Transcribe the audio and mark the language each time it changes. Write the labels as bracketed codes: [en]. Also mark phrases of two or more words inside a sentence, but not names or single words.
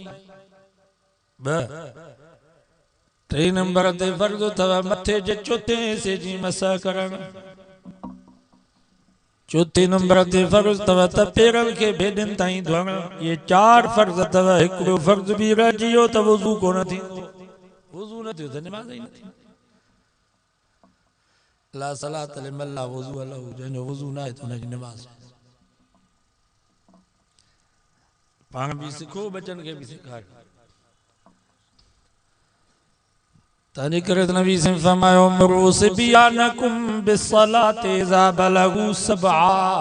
[sd] 2 3 नंबर ते फर्ज़ अथव मथे जे चोथे हिसे जी मसा करणु। 4 नंबर ते फर्ज़ अथव त पेरनि खे भेॾनि ताईं धोइणु। ये 4 फर्ज़ अथव। हिकिड़ो फर्ज़ बि रहिजी वियो त वुज़ू कोन थींदो। वुज़ू न थियो त निमाज़ ई न थींदी। [ar] لا صلاة لمن لا وضوء له, [sd] जंहिंजो वुज़ू न आहे त हुनजी निमाज़। पाण बि सिखो, बचनि खे बि सेखारियो। तंहिंजे करे त नबी से फरमायो [ar] مروا صبيانكم بالصلاة إذا بلغوا [sd] 7।